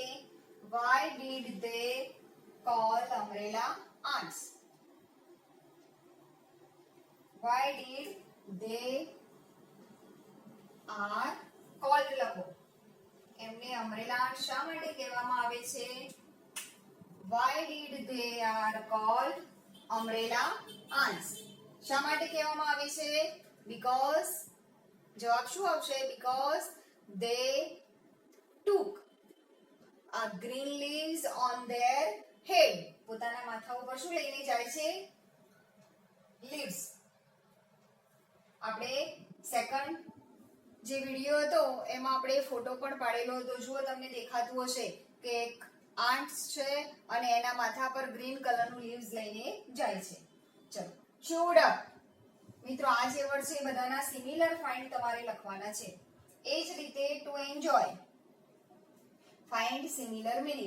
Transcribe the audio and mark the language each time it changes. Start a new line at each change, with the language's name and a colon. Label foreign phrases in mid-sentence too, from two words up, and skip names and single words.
English: why did they call umbrella ants? why did they are called
Gujarati: લખો, એમને
English: umbrella ant
Gujarati: શા માટે કહેવામાં આવે છે?
English: why did they are called umbrella ants?
Gujarati: શા માટે કહેવામાં આવે છે? because, જવાબ શું આવશે?
English: because they took a green leaves on their head.
Gujarati: પોતાના માથા ઉપર શું લઈને જાય છે? leaves. આપણે સેકન્ડ જે વિડિયો હતો એમાં આપણે ફોટો પણ પાડેલો હતો, જુઓ તમને દેખાતું હશે કે એક આન્ટ્સ છે અને એના માથા પર ગ્રીન કલરનું લીવ્સ લઈને જાય છે. ચલો,
English: chewed up.
Gujarati: મિત્રો આ જે વર્ડ છે એ બધાના
English: similar find
Gujarati: તમારે લખવાના છે. એ જ રીતે
English: to enjoy, find similar meaning.